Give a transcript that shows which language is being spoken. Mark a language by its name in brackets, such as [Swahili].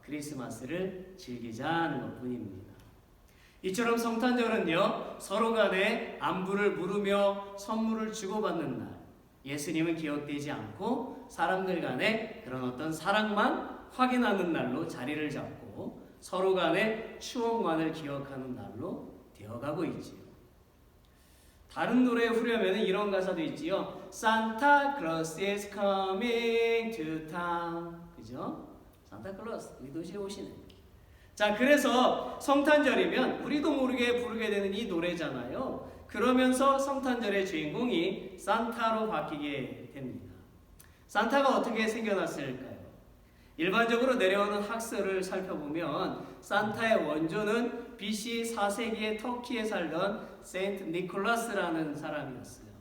[Korean] 크리스마스를 즐기자는 것뿐입니다. 이처럼 성탄절은요, 서로 간에 안부를 물으며 선물을 주고받는 날, 예수님은 기억되지 않고 사람들 간에 그런 어떤 사랑만 확인하는 날로 자리를 잡고 서로 간의 추억만을 기억하는 날로 되어가고 있지요. 다른 노래에 후렴에는 이런 가사도 있지요. [English] Santa Claus is coming to town. [Korean] 그죠? 산타클로스, 우리 도시에 오시네. 자, 그래서 성탄절이면 우리도 모르게 부르게 되는 이 노래잖아요. 그러면서 성탄절의 주인공이 산타로 바뀌게 됩니다. 산타가 어떻게 생겨났을까요? 일반적으로 내려오는 학설을 살펴보면 산타의 원조는 BC 4세기에 터키에 살던 세인트 니콜라스라는 사람이었어요.